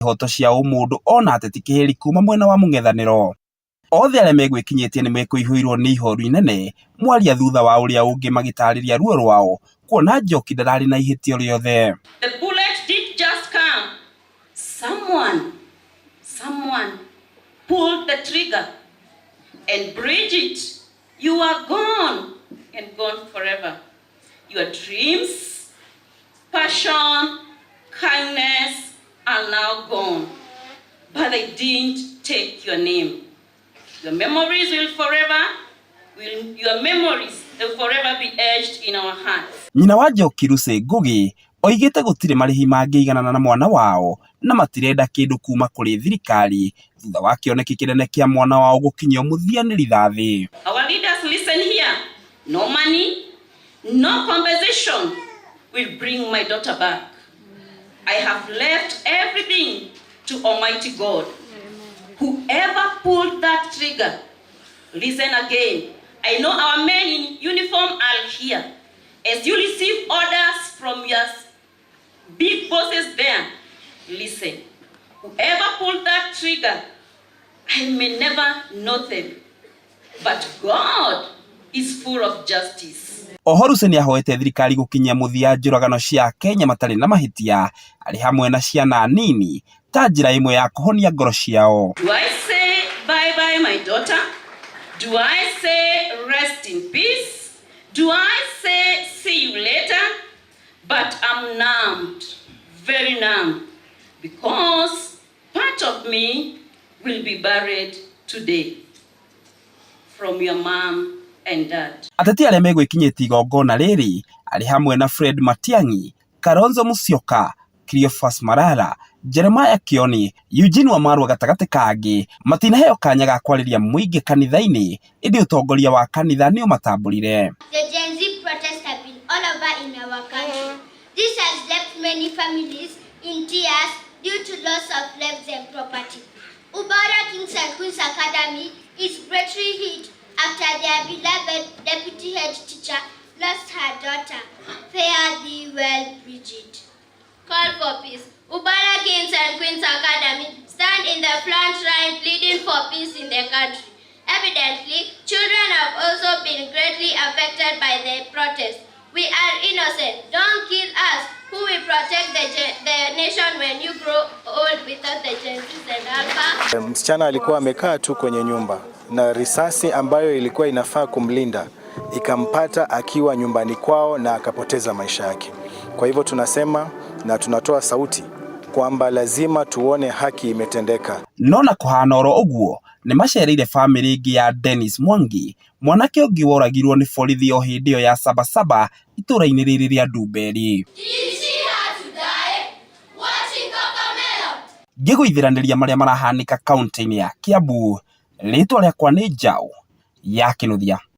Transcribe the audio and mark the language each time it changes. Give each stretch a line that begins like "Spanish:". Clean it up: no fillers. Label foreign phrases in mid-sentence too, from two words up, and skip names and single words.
Kikuyu: Ihoto cia umundu ona ateti kiheri kuma mwena wa mung'ethaniro. Othe arĩa megwĩkinyĩtie nĩ mekũihũirwo nĩ ihoru inene mwaria thutha wa ũrĩa ũngĩ magĩtarĩria ruo rwao kuona Njoki ndararĩ na ihĩtia rĩothe.
English: The bullet did just come. Someone pulled the trigger. And Bridget, you are gone and gone forever. Your dreams, passion, kindness are now gone. But they didn't take your name. Your memories will forever be etched in our hearts.
Kikuyu: Nyina wa Njoki Lucy Ngugi oigĩte gũtirĩ marĩhi mangĩiganana na mwana wao na matirenda kĩndũ kuma kũrĩ thirikari thutha wa kĩoneki kĩnene kĩa mwana wao gũkinyio mũthia nĩ rithathi.
English: Our leaders listen here. No money, no compensation will bring my daughter back. I have left everything to Almighty God. Whoever pulled that trigger, listen again. I know our men in uniform are here. As you receive orders from your big bosses there, listen. Whoever pulled that trigger, I may never know them. But God is full of justice.
Kikuyu: Lucy nĩ ahoete thirikari gũkinyia mũthia njũragano cia Kenya matarĩ na mahĩtia arĩ hamwe na ciana nini ta njĩra ĩmwe ya kũhonia ngoro ciao.
English: Do I say bye bye my daughter? Do I say rest in peace? Do I say see you later? But I'm numbed, very numb, because part of me will be buried today from your mom and dad.
Kikuyu: Ateti arĩa megwĩkinyĩtie igongona rĩrĩ arĩ hamwe na Fred Matiang'i, Kalonzo Musyoka, Cleophas Malala, Jeremiah Kioni, Eugene Wamalwa gatagatĩ kangĩ matinaheo kanya ga kwarĩria mũingĩ kanitha-inĩ ĩndĩ ũtongoria wa kanitha nĩ ũmatambũrire.
English: The Gen Z protests have been all over in our country. This has left many families in tears due to loss of lives and property. Ubara Kings and Queens Academy is brutally hit after their beloved deputy head teacher lost her daughter. Fare thee well, Bridget. Call for peace. Ubara Kings and Queens Academy stand in the front line pleading for peace in the country. Evidently, children have also been greatly affected by the protest. We are innocent. Don't kill us. Who will protect the nation when you grow old without the Genesis and Alpha?
Swahili: Msichana alikuwa amekaa tu kwenye nyumba na risasi ambayo ilikuwa inafaa kumlinda ikampata akiwa nyumbani kwao na akapoteza maisha yake. Kwa hivyo tunasema na tunatoa sauti kwamba lazima tuone haki imetendeka.
Kikuyu: Nona kũhana oro ũguo nĩ macereire family ĩngĩ ya Dennis Mwangi, mwanake ũngĩ woragirwo nĩ borithi o hĩndĩ ĩyo ya Sabasaba itũũra-inĩ rĩrĩ rĩa Ndumberi. Ngĩgũithĩranĩria marĩa marahanĩka kaunti-inĩ ya Kiambu, rĩtwa rĩakwa nĩ Njaũ ya Kĩnuthia.